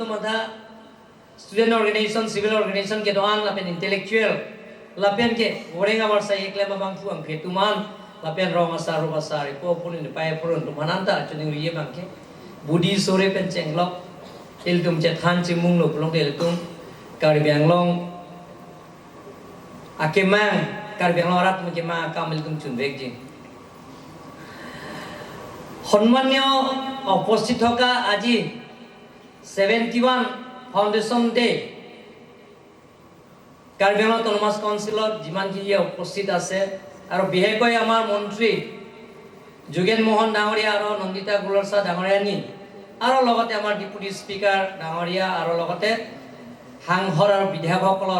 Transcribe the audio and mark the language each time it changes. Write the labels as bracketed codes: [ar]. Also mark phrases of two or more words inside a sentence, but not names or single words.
[mjw] tumadha [en] student organization civil organization [mjw] ke doan lapen intellectual lapen ke orenga warsa eklema bang puang ke tuman lapen rong asar basar ko punin pai purun tumananta chuning ye bang ke budi sore pen chenglok iltum chethan chimung lo plong iltum kar bianglong akemang kar bianglong rat mukema kam iltum chunbek ji [as] সম্মানীয় উপস্থিত থকা আজি 71 ফাউন্ডেশন ডে কাৰ্বি আংলং অটোনমাস কাউন্সিলত যিমানখিনি উপস্থিত আছে আৰু বিশেষকৈ আমাৰ মন্ত্ৰী যোগেন মোহন ডাঙৰীয়া আৰু নন্দিতা গুলৰছা ডাঙৰীয়ানী আৰু লগতে আমাৰ [en] deputy speaker [as] ডাঙৰীয়া আৰু লগতে সাংসদ আৰু বিধায়কসকলৰ